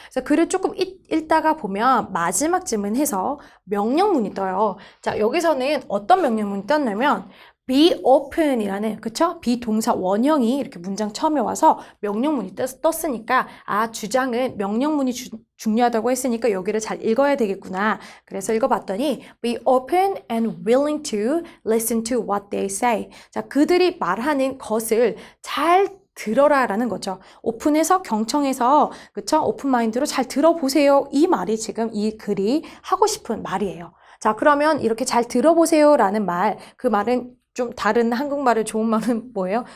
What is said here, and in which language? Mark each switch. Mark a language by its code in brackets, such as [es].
[ko] 그래서 글을 조금 읽다가 보면 마지막 쯤은해서 명령문이 떠요. 자, 여기서는 어떤 명령문이 떴냐면 be open이라는, 그쵸? 비동사 원형이 이렇게 문장 처음에 와서 명령문이 떴으니까 아, 주장은 명령문이 중요하다고 했으니까 여기를 잘 읽어야 되겠구나. 그래서 읽어봤더니 [en] be open and willing to listen to what they say. [ko] 자, 그들이 말하는 것을 잘 들어라라는 거죠. 오픈해서 경청해서 그쵸? 오픈 마인드로 잘 들어보세요. 이 말이 지금 이 글이 하고 싶은 말이에요. 자, 그러면 이렇게 잘 들어보세요라는 말, 그 말은 좀 다른 한국말을 좋은 말은 뭐예요?